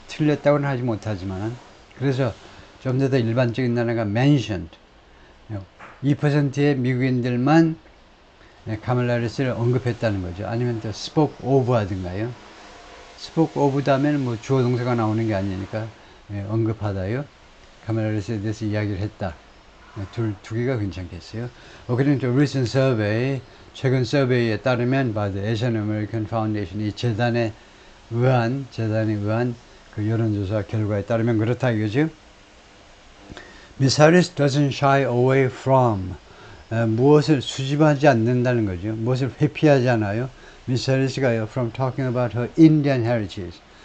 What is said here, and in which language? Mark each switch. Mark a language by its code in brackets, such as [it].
[ko] 틀렸다고는 하지 못하지만. 그래서 좀 더 일반적인 단어가 mentioned, 2%의 미국인들만 카멜라 해리스를 언급했다는 거죠. 아니면 또 spoke of 하든가요. spoke of 다음에는 뭐 주어 동사가 나오는 게 아니니까 언급하다요. 카멜라 해리스에 대해서 이야기를 했다. 두 개가 괜찮겠어요. [en] According to recent survey, [ko] 최근 서베이에 따르면 [en] by the Asian American Foundation, [ko] 이 재단에 의한 그 여론조사 결과에 따르면 그렇다 이거죠. [en] Miss Harris doesn't shy away from, [ko] 무엇을 수집하지 않는다는 거죠. 무엇을 회피하지 않아요. 미스 해리스가요, [en] from talking about her Indian heritage.